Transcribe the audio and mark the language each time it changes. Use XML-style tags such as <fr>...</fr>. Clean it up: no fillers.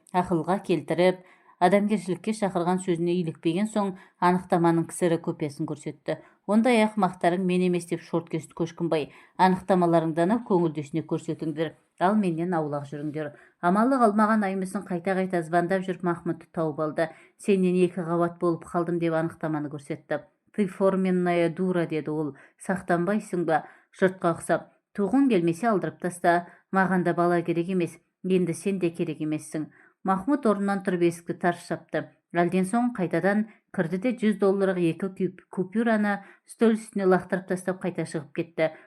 <kk>Ақылға келтіріп, адамгершілікке шақырған сөзіне илікпеген соң анықтаманың кісірі көпесін көрсетті. Ондай ақымақтарың мен емес деп шорт кесті Көшкінбай. Анықтамаларыңданы көңілдесіне көрсетіңдер, ал менен аулақ жүріңдер. Амалы қалмаған Аймысын қайта-қайта звондап жүріп Махмұтты тауып алды. Сенен 2 қабат болып қалдым деп анықтаманы көрсетті.</kk> <ru>Ты форменная дура,</ru> <kk>деді ол. Сақтанбайсың ба, жұртқа ұқсап? Туғың келмесе алдырып таста. Маған да бала керек емес. Енді сен де керек емессің. Махмұт орнынан тұрып есікті тарс жапты. Әлден соң қайтадан кірді де $100 2 купюраны стөл үстіне лақтырып тастап қайта шығып кетті.</kk>